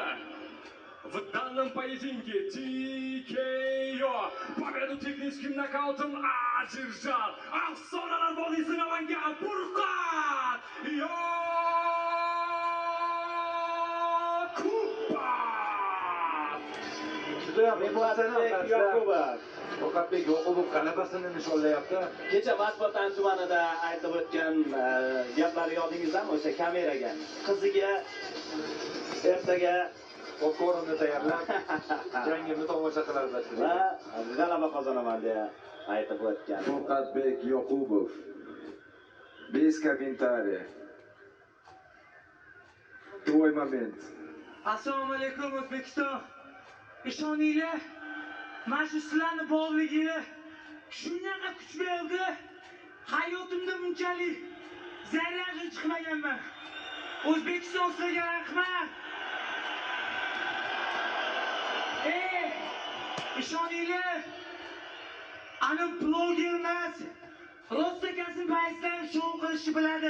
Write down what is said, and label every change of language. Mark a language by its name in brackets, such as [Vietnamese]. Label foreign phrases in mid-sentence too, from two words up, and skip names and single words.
[Russian] в данном поединке TKO победу техническим нокаутом одержал [Uzbek] afsonalar vodiysi [Russian] Namangan Furqat [Uzbek] Yoqubov. Furqatbek Yoqubov g'alabasini nishonlayapti. Kecha matbuot anjumanida aytib o'tgan gaplari yodingizdami? O'sha kameraga qiziga ertaga Popkornni tayyorlab, jangimni tomosha qiladi va g'alaba qozonaman deya aytib o'tgan. Furqatbek Yoqubov. [Russian] Без комментариев. Твой момент. [Uzbek] Assalomu alaykum O'zbekiston. Ishoninglar, mana shu sizlarni bog'ligini shunaqa kuch berdi. Hayotimda bunchalik zaryadli chiqmaganman. O'zbekiston sizlarga rahmat. İşoninglar, ana bloger emas, rostakasi paytlar shou qilishni biladi.